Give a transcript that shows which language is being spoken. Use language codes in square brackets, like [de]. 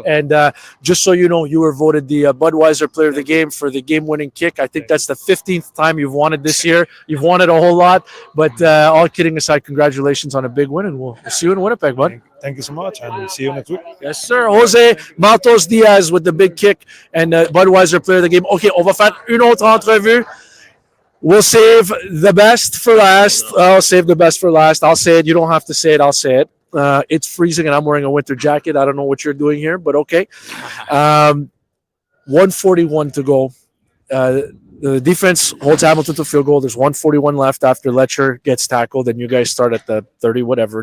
[en] And just so you know, you were voted the Budweiser Player of the Game for the game-winning kick. I think that's the 15th time you've won it this year. You've won it a whole lot. But all kidding aside, congratulations on a big win, and we'll see you in Winnipeg, bud. Thank you so much, and see you next week. Yes, sir. Jose Maltos Diaz with the big kick and Budweiser Player of the Game. [fr] OK, on va faire une autre entrevue. [en] We'll save the best for last. I'll save the best for last. I'll say it. You don't have to say it. I'll say it. It's freezing, and I'm wearing a winter jacket. I don't know what you're doing here, but okay. 1:41 to go. The defense holds Hamilton to field goal. There's 1:41 left after Letcher gets tackled, and you guys start at the 30, whatever.